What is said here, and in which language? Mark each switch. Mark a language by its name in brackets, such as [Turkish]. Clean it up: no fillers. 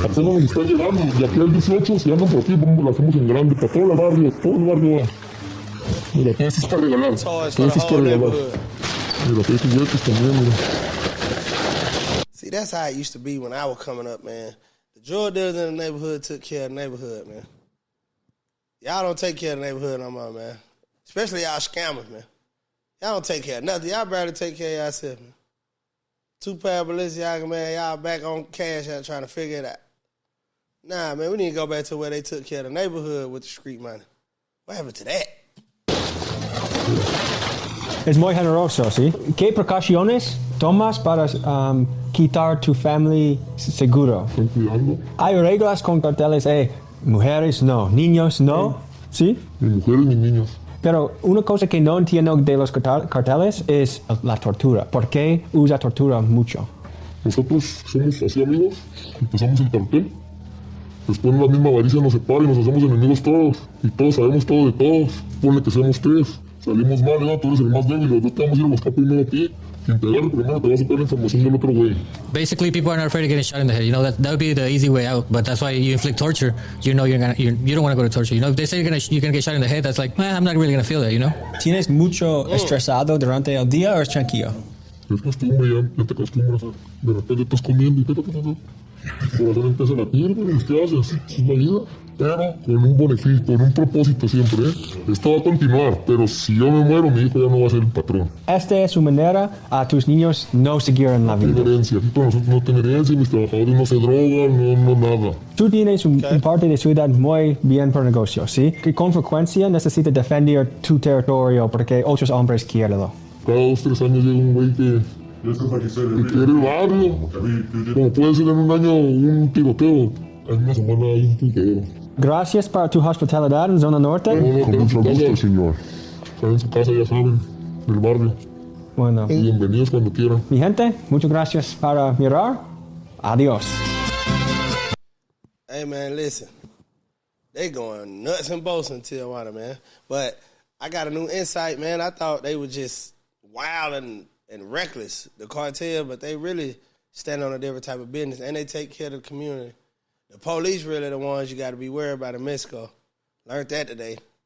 [Spanish] Apenas nos están llegando, y aquí al 18, si andan por aquí, lo hacemos en grande, para todo el barrio va. Mira, todo esto es para regalar. Todo esto es para regalar. Mira, aquí hay juguetes también, mira. [English] See, that's how it used to be when I was coming up, man. The drug dealers in the neighborhood took care of the neighborhood, man. Y'all don't take care of the neighborhood no more, man. Especially y'all scammers, man. Y'all don't take care of nothing. Y'all barely take care of yourself, man. 2 pair of Balenciaga, man. Y'all back on cash out trying to figure it out. Nah, man, we need to go back to where they took care of the neighborhood with the street money. What happened to that? [Spanish] Es muy generoso, ¿sí? ¿Qué precauciones tomas para quitar tu family seguro? Están cuidando. Hay reglas con carteles, mujeres no, niños no, ¿sí? Ni mujeres ni niños. Pero una cosa que no entiendo de los carteles es la tortura. ¿Por qué usa tortura mucho? Nosotros somos así amigos, empezamos el cartel. Después la misma avaricia nos separa y nos hacemos enemigos todos. Y todos sabemos todo de todos. Ponle que seamos 3. Salimos mal, ¿no? Tú eres el más débil. Los dos te vamos a ir a buscar primero a ti. Quien te agarre primero te va a sacar la información del otro güey. [English] Basically, people are not afraid of getting shot in the head. You know, that would be the easy way out. But that's why you inflict torture. You know you don't want to go to torture. You know, if they say you're gonna get shot in the head, that's like, I'm not really gonna feel that, you know? [Spanish] ¿Tienes mucho estresado durante el día o es tranquilo? Es costumbre, ya te acostumbras. De repente estás comiendo y el corazón empieza a latir, pero ¿qué haces? Es la vida. Pero con un beneficio, con un propósito siempre, Esto va a continuar, pero si yo me muero, mi hijo ya no va a ser el patrón. Esta es su manera a tus niños no seguir en la vida. No tiene herencia, aquí con nosotros no tiene herencia, mis trabajadores no se drogan, no nada. Tú tienes un parte de ciudad muy bien por negocio, ¿sí? Que con frecuencia necesitas defender tu territorio porque otros hombres quieren. Cada 2, 3 años llega un güey que quiere el barrio. Como puede ser en un año un tiroteo, en una semana hay un tiroteo. Gracias por tu hospitalidad en Zona Norte. Con mucho gusto, señor. Están en su casa, ya saben, del barrio. Bueno. Bienvenidos cuando quieran. Mi gente, muchas gracias para mirar. Adiós. [English] Hey, man, listen. They going nuts and bolts in Tijuana, man. But I got a new insight, man. I thought they were just wild and and reckless, the cartel, but they really stand on a different type of business, and they take care of the community. The police really the ones you got to be worried about in Mexico. Learned that today.